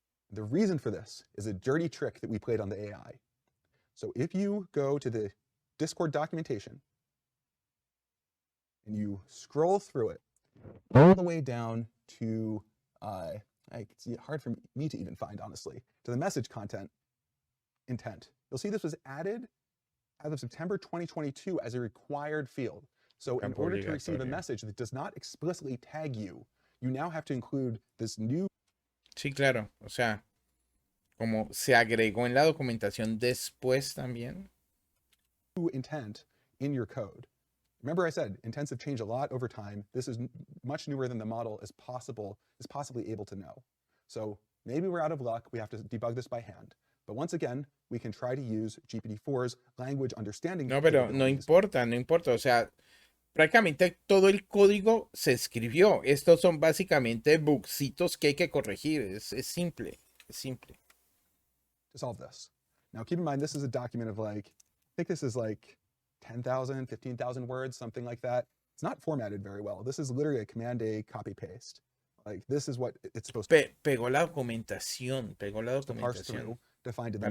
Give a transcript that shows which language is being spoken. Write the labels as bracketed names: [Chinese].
[English] The reason for this is a dirty trick that we played on the AI. So if you go to the Discord documentation and you scroll through it all the way down to, it's hard for me to even find, honestly, to the message content intent, you'll see this was added as of September 2022 as a required field. So in order to receive a message that does not explicitly tag you, you now have to include this new. [Spanish] Sí, claro. O sea, como se agregó en la documentación después también. [English] Intent in your code. Remember I said intents have changed a lot over time. This is much newer than the model is possibly able to know. So maybe we're out of luck. We have to debug this by hand. But once again, we can try to use GPT-4's language understanding. [Spanish] No, pero no importa, no importa. O sea, prácticamente todo el código se escribió. Estos son básicamente bugcitos que hay que corregir. Es simple, es simple. [English] To solve this. Now keep in mind, this is a document of like, I think this is like 10,000, 15,000 words, something like that. It's not formatted very well. This is literally a Command A copy paste. Like this is what it's supposed to [Spanish] pegó la documentación, [English] to parse through to find in the